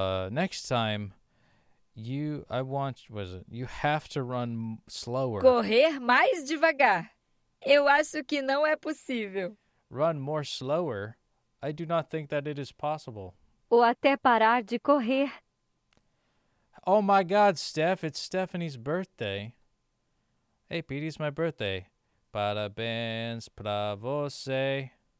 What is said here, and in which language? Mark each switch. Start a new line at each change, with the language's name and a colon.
English: Next time, you have to run slower.
Portuguese: Correr mais devagar. Eu acho que não é possível.
English: Run more slower? I do not think that it is possible.
Portuguese: Ou até parar de correr.
English: Oh my God, Steph, it's Stephanie's birthday. Hey, Petey, it's my birthday.
Portuguese: Parabéns pra você.